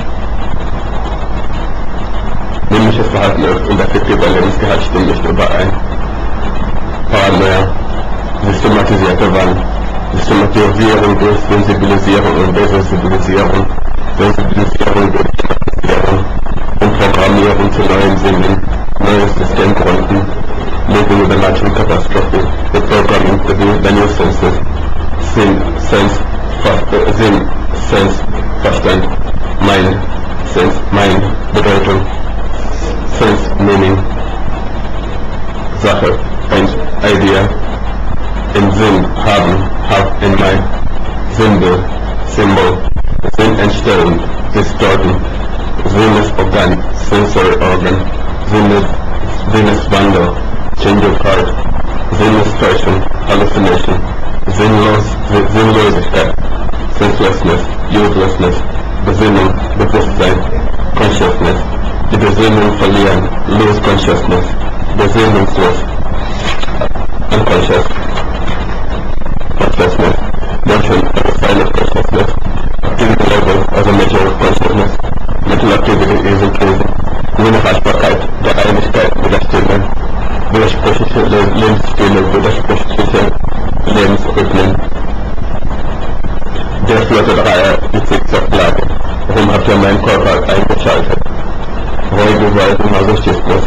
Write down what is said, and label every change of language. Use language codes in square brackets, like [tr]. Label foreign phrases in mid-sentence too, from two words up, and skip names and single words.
[de] Männliches Verhalten und affektiver Erlebnisgehalt stimmen nicht überein. Paranoia, systematisierte Wahn, Systematisierung durch Sensibilisierung und Desensibilisierung, Sensibilisierung durch Systematisierung und Programmierung zu neuen Sinnen, neue Systemgründen, [en] living with a natural catastrophe, the programming to the new senses, Sense, Verstand, Mind, Sense, Mind, Bedeutung, Sense, Meaning, Sache, Idea, [de] in Sinn, haben, [en] have in mind, Symbol, [de] Sinn entstellen, distorten, Sinnesorgan, [en] sensory organ, Sinneswandel, change of heart, [de] Sinnestäuschung, hallucination, [en] Sinnlosigkeit, senselessness, uselessness, [de] Besinnung, Bewusstsein, consciousness, die Besinnung verlieren, [en] lose consciousness, besinnungslos, unconscious, consciousness, motion outside of consciousness, activity level as a measure of consciousness, mental activity is increasing, [de] Unerreichbarkeit der Einigkeit mit der Stille, widersprüchliche Lebensstile, widersprüchliche Lebensrhythmen. Der vierte Dreier, die Zickzacklage. Warum habt ihr meinen Körper eingeschaltet? Ruhige Weise Masochismus.